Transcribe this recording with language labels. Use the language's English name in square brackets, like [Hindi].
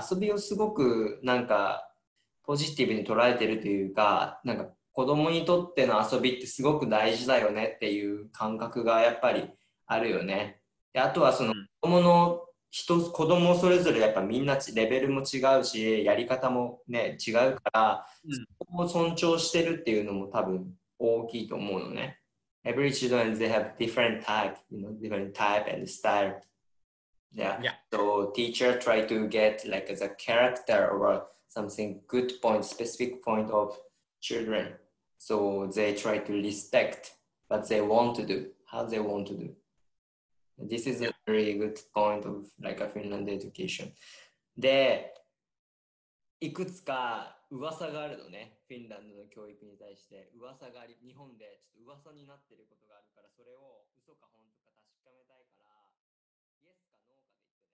[Japanese] 遊びをすごくなんかポジティブに捉えてるというか、なんか子供にとっての遊びってすごく大事だよねっていう感覚がやっぱりあるよね。で、あとはその子供それぞれやっぱみんなレベルも違うし、やり方もね違うから、そこを尊重してるっていうのも多分大きいと思うのね。 [English] Every children they have different type, different type and style. Yeah. So teacher try to get like as a character or something good point, specific point of children. So they try to respect what they want to do, how they want to do. This is a very good point of like a Finland education. [Japanese] で、いくつか噂があるのね、フィンランドの教育に対して噂があり、日本でちょっと噂になってることがあるから、それを嘘か本当か確かめたいから、イエスかノーかで